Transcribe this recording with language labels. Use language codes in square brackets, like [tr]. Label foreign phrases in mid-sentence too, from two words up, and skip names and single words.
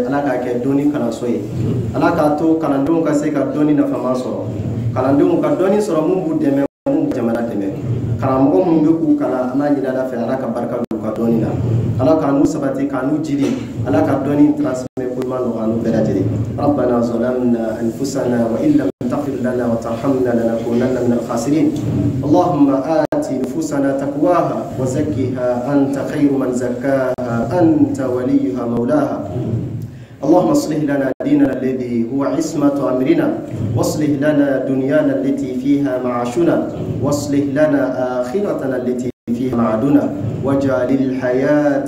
[bm] ala k'a kɛ dɔnni kalanso ye ala k'a to kalandenw ka se ka dɔnni nafama sɔrɔ kalandenw ka dɔnni sɔrɔ mun b'u dɛmɛ mun b'u jamana dɛmɛ karamɔgɔ minnu bɛ k'u kalan an b'a ɲini ala fɛ ala ka barika don u ka dɔnni na ala k'an n'u sabati k'an n'u jidi ala ka dɔnni transmet ko ɲuman nɔgɔya n'u bɛɛ lajɛlen [ar] ربنا ظلمنا أنفسنا وإن لم تغفر لنا وترحمنا لنكونن من الخاسرين اللهم آت نفوسنا تقواها وزكها أنت خير من زكاها أنت وليها مولاها اللهم اصلح لنا ديننا الذي هو عصمة أمرنا واصلح لنا دنيانا التي فيها معاشنا واصلح لنا آخرتنا التي فيها معادنا واجعل الحياة